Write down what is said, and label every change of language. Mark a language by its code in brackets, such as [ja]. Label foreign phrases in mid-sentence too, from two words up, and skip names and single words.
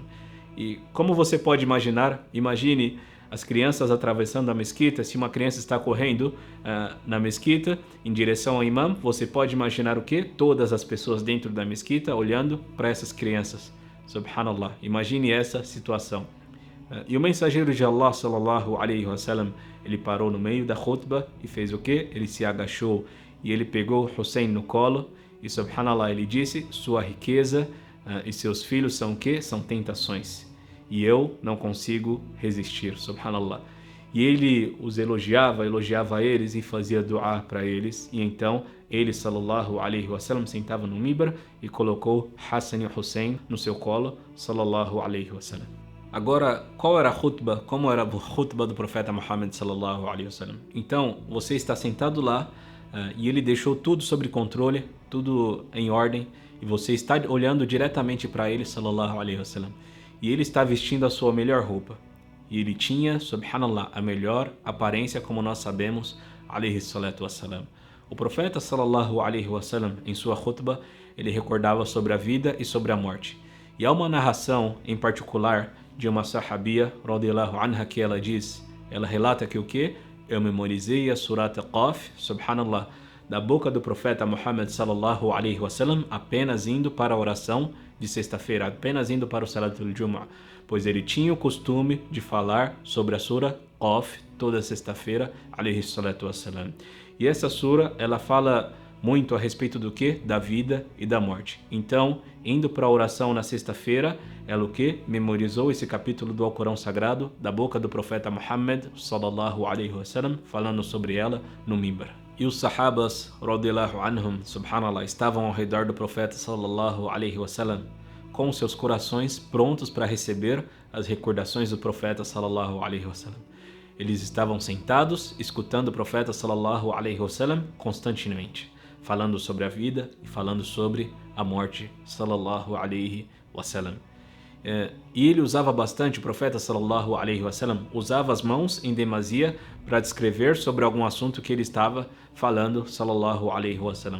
[pt] E como você pode imaginar, imagine as crianças atravessando a mesquita. Se uma criança está correndo na mesquita em direção ao imã, você pode imaginar o que? Todas as pessoas dentro da mesquita olhando para essas crianças. Subhanallah, imagine essa situação. E o mensageiro de Allah [ar] صلى الله عليه وسلم, [pt] ele parou no meio da khutbah e fez o que? Ele se agachou e ele pegou Hussein no colo e subhanallah, ele disse: sua riqueza e seus filhos são o que? São tentações. E eu não consigo resistir, subhanallah. E ele os elogiava eles e fazia dua para eles. E então ele, [ar] صلى الله عليه وسلم, [pt] sentava no mimbar e colocou Hassan e Hussein no seu colo, [ar] صلى الله عليه وسلم. [pt] Agora, qual era a khutbah? Como era a khutbah do profeta Muhammad [ar] صلى الله عليه وسلم? [pt] Então, você está sentado lá e ele deixou tudo sob controle, tudo em ordem, e você está olhando diretamente para ele, [ar] صلى الله عليه وسلم. [pt] E ele está vestindo a sua melhor roupa. E ele tinha, subhanallah, a melhor aparência, como nós sabemos, [ar] عليه الصلاة والسلام. [pt] O profeta [ar] صلى الله عليه وسلم, [pt] em sua khutbah, ele recordava sobre a vida e sobre a morte. E há uma narração em particular de uma sahabia, [ar] رضي الله عنها, [pt] que ela relata que o que? Eu memorizei a surat Qaf, subhanallah, da boca do profeta Muhammad [ar] صلى الله عليه وسلم, [pt] apenas indo para a oração de sexta-feira, apenas indo para o [ar] صلاة الجمعة, [pt] pois ele tinha o costume de falar sobre a sura Qaf toda sexta-feira, [ar] عليه الصلاة والسلام. [pt] E essa sura, ela fala muito a respeito do que? Da vida e da morte. Então, indo para a oração na sexta-feira, ela o que? Memorizou esse capítulo do Alcorão Sagrado da boca do profeta Muhammad [ar] صلى الله عليه وسلم, [pt] falando sobre ela no mimbar. E os sahabas, [ar] رضي الله عنهم، سبحان الله, [pt] estavam ao redor do profeta [ar] صلى الله عليه وسلم, [pt] com seus corações prontos para receber as recordações do profeta [ar] صلى الله عليه وسلم. [pt] Eles estavam sentados, escutando o profeta [ar] صلى الله عليه وسلم [pt] constantemente, falando sobre a vida e falando sobre a morte, [ar] صلى الله عليه وسلم. [pt] E ele usava bastante, o profeta [ar] صلى الله عليه وسلم [pt] usava as mãos em demasia para descrever sobre algum assunto que ele estava falando, [ar] صلى الله عليه وسلم.